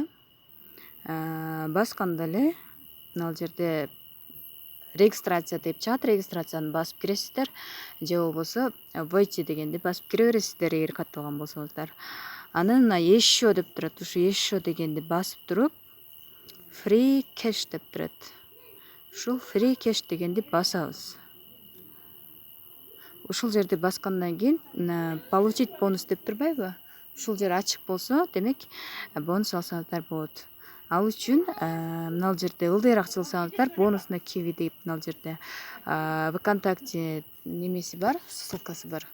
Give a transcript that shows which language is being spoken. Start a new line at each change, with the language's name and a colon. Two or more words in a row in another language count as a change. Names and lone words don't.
Kyrgyz: Басканда эле мына жерде регистрация деп чыгат, регистрацияны басып киресиздер же болбосо войти дегенди басып кире бересиздер эгер катталган болсоңуздар. Анан мына еще деп турат, ушу еще дегенди басып туруп
English: free cash
Kyrgyz: деп турат. Ушул
English: free cash
Kyrgyz: дегенди басабыз. Ушул жерди баскандан кийин
Russian: получить бонус
Kyrgyz: деп турбайбы? Ушул жер ачык болсо, демек бонус алсаңыздар болот. Ал үчүн мына жерде ылдыйраак чыксаңыздар
Russian: бонус на Kiwi
Kyrgyz: деп мына жерде ВКонтакте немеси бар, ссылкасы бар.